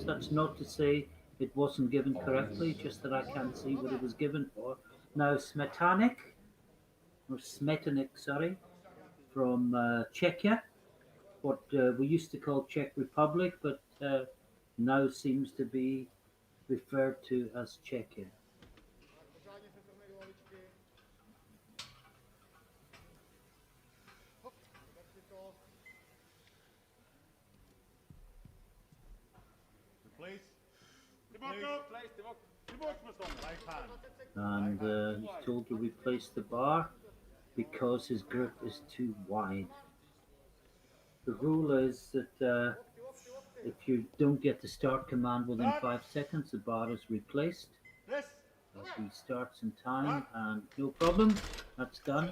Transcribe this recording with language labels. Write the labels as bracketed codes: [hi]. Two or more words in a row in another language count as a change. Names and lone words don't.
[en] That's not to say it wasn't given correctly, just that I can't see what it was given for. Now, Smetanik, sorry, from Czechia, what we used to call Czech Republic, but now seems to be referred to as Czechia. [cs] Pořádně se formej do lavičky. Hop, tak si to. [en] Replace. [sv] Tillbaka! Tillbaka med stången. [en] Right hand. And he's told to replace the bar because his grip is too wide. The rule is that if you don't get the start command within 5 seconds, the bar is replaced. Press. He starts in time, and no problem, that's done.